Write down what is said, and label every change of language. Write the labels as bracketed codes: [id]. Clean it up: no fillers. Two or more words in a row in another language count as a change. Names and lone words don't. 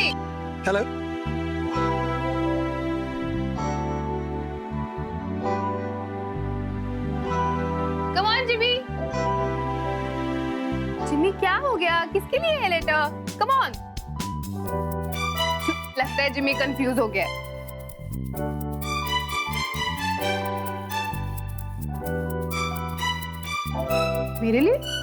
[en] हेलो। Come on Jimmy. [hi] जिम्मी क्या हो गया? किसके लिए है लेटर? [en] Come on. [hi] लगता है जिम्मी कंफ्यूज हो गया है। मेरे लिए?